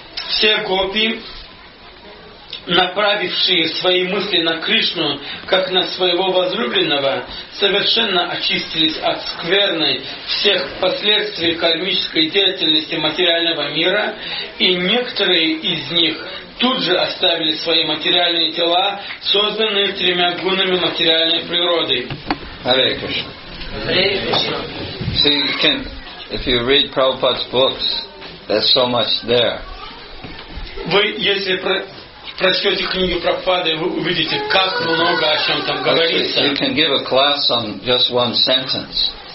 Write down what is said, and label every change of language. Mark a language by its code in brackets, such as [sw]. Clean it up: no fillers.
[ru] Все гопи, направившие свои мысли на Кришну, как на своего возлюбленного, совершенно очистились от скверны всех последствий кармической деятельности материального мира, и некоторые из них тут же оставили свои материальные тела, созданные тремя гунами материальной природы. [sa] Hare Krishna. Hare Krishna. [en] See, if you read Prabhupada's books, there's so much there. [ru] Вы, если прочтете книги Прабхупады, вы увидите, как много о чем там говорится. [en] You can give a class on just one sentence.